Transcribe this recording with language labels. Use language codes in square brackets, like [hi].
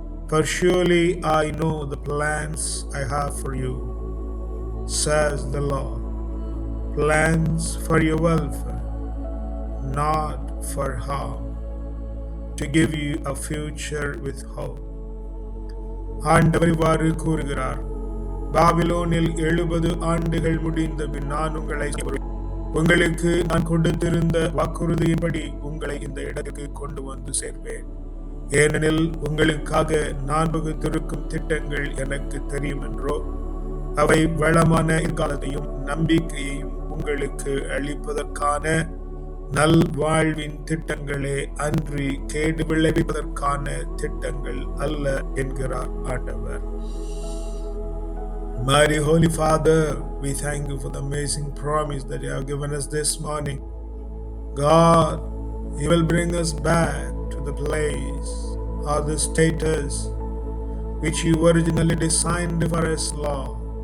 [en] For surely I know the plans I have for you, says the Lord, plans for your welfare, not for harm, to give you a future with hope. [ta] ஆண்டவர் இவ்வாறு கூறுகிறார், பாபிலோனில் 70 ஆண்டுகள் முடிந்த பின் நான் உங்களை உங்களுக்கு நான் கொடுத்திருந்த வாக்குறுதியின்படி உங்களை இந்த இடத்துக்கு கொண்டு வந்து சேர்ப்பேன். ஏனெனில் உங்களுக்காக நான் வகுத்திருக்கும் திட்டங்கள் எனக்கு தெரியும் என்றோ, அவை வளமான எதிர்காலத்தையும் நம்பிக்கையையும் உங்களுக்கு அளிப்பதற்கான நல் வாழ்வின் திட்டங்களே அன்றி கேடு விளைவிப்பதற்கான திட்டங்கள் அல்ல என்கிறார் ஆண்டவர். [en] Mighty Holy Father, we thank you for the amazing promise that you have given us this morning. God, you will bring us back to the place or the status which you originally designed for us, Lord.